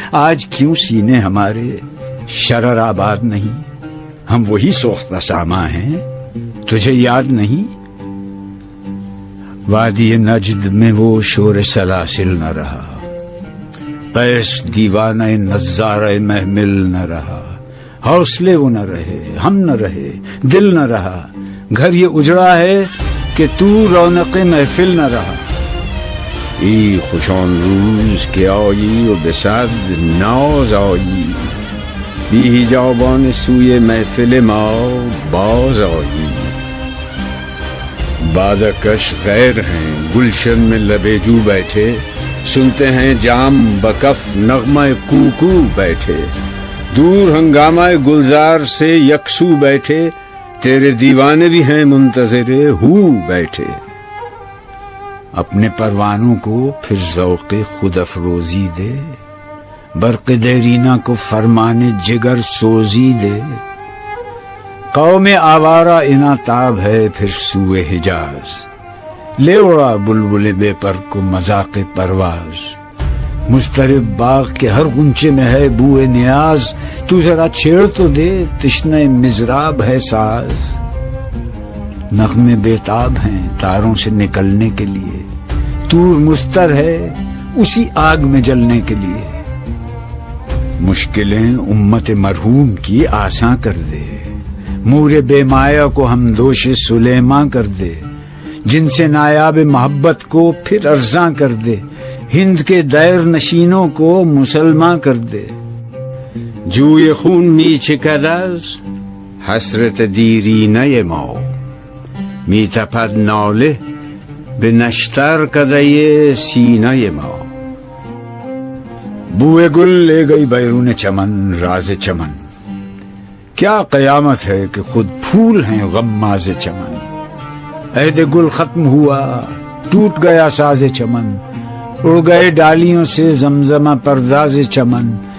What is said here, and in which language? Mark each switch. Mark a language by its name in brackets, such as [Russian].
[Urdu] آج کیوں سینے ہمارے شرر آباد نہیں؟ ہم وہی سوختہ ساما ہیں، تجھے یاد نہیں؟ وادی نجد میں وہ شور سلاسل نہ رہا، قیس دیوانہ نظارہ محمل نہ رہا. حوصلے وہ نہ رہے، ہم نہ رہے، دل نہ رہا. گھر یہ اجڑا ہے کہ تو رونق محفل نہ رہا. [Persian] ای خوشان روز که آیی و به صد ناز آیی، بی حجابان سوی محفل ما باز آیی. [Urdu] بادکش غیر ہیں گلشن میں لبے جو بیٹھے، سنتے ہیں جام بکف نغمہ کوکو بیٹھے، دور ہنگامہ گلزار سے یکسو بیٹھے، تیرے دیوانے بھی ہیں منتظر ہو بیٹھے. اپنے پروانوں کو پھر ذوق خود افروزی دے، برق دیرینہ کو فرمان جگر سوزی دے. قوم آوارہ اناتاب ہے پھر سوئے حجاز، لے اڑا بلبل بے پر کو مذاق پرواز. مضطرب باغ کے ہر غنچے میں ہے بوئے نیاز، تو ذرا چھیڑ تو دے تشنہ مضراب ہے ساز. نغمے بیتاب ہیں تاروں سے نکلنے کے لیے، طور مستر ہے اسی آگ میں جلنے کے لیے. مشکلیں امت مرحوم کی آساں کر دے، مور بے مایا کو ہم دوش سلیماں کر دے. جن سے نایاب محبت کو پھر ارزاں کر دے، ہند کے دیر نشینوں کو مسلماں کر دے. [Persian] جوی خون می چکد از حسرت دیرینه ما، می تپد ناله به نشتر کدی سینه ما. [Urdu] بوئے گل لے گئی بیرون چمن راز چمن، کیا قیامت ہے کہ خود پھول ہیں غماز چمن. عہد گل ختم ہوا ٹوٹ گیا ساز چمن، اڑ گئے ڈالیوں سے زمزمہ پرداز چمن.